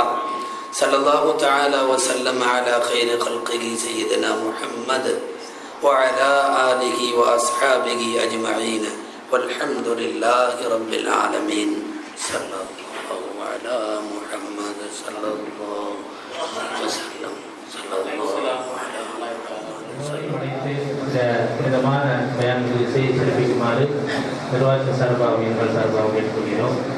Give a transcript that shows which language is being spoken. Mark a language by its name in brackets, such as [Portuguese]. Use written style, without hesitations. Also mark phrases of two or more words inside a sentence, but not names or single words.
[Arabic] صلى الله تعالى وسلم على خير خلقه سيدنا محمد وعلى آله وأصحابه أجمعين والحمد لله رب العالمين. صلى الله على محمد صلى الله عليه وسلم. صلى الله على [Tamil] இந்த விதமான பயான்கள் செய்து சிறப்பிக்குமாறு நிர்வாக சார்பாக எங்கள் சார்பாக கேட்டுக்கொள்கிறோம்.